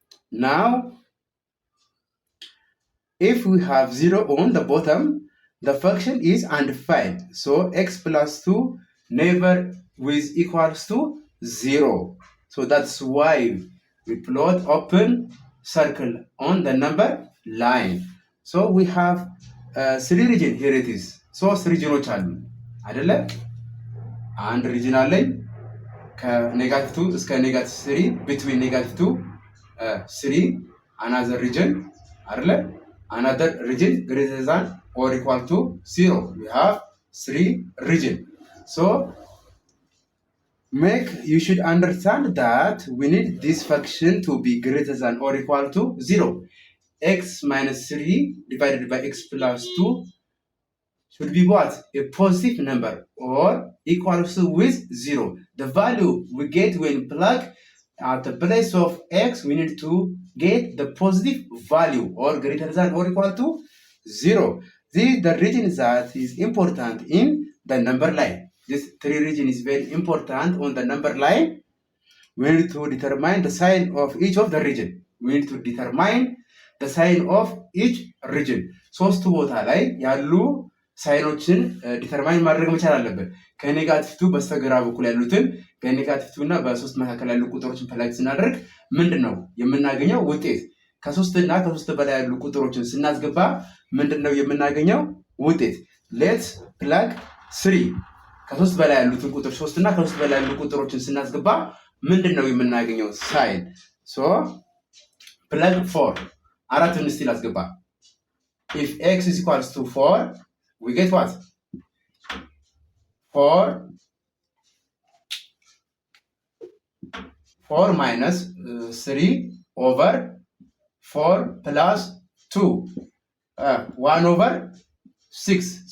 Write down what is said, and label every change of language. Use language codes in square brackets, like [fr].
[en] Now if we have 0 on the bottom, the function is undefined. So x plus 2 never with equals to 0. So that's why we plot open circle on the number line. So we have 3 region. Here it is. [am] So 3 regionዎች አሉ አይደለ? አንድ ሪጅን አለኝ ከኔጋቲቭ 2 እስከ ኔጋቲቭ 3 [en] between negative 2 3 another region [am] አይደለ? [en] another region greater than or equal to 0. We have 3 region. So you should understand that we need this function to be greater than or equal to 0. X minus 3 divided by x plus 2 should be what? A positive number or equals to with 0. The value we get when plug at the place of x, we need to get the positive value or greater than or equal to 0. This is the region that is important in the number line. This 3 region is very important on the number line. We need to determine the sign of each of the region. We need to determine the sign of each region. [am] ሶስቱ ቦታ ላይ ያሉ ሳይኖችን ዲተርማይን ማድረግ መቻል አለብን። ከኔጋቲቭ 2 በስተግራ በኩል ያሉትን ከኔጋቲቭ 2 እና በ3 መካከል ያሉ ቁጥሮችን ፕላግ ስናደርግ ምንድነው የምናገኘው ውጤት? ከ3 እና ከ3 በላይ ያሉ ቁጥሮችን ስናስገባ ምንድነው የምናገኘው ውጤት? ሌትስ ፕላግ 3 ከ3 በላይ ያሉትን ቁጥር 3 እና ከ3 በላይ ያሉ ቁጥሮችን ስናስገባ ምንድነው የምናገኘው ሳይን? ሶ ፕላግ 4 አራትን እስቲ ላስገባ። [en] if x is equals to 4, we get what? 4 minus 3 over 4 plus 2, 1 over 6.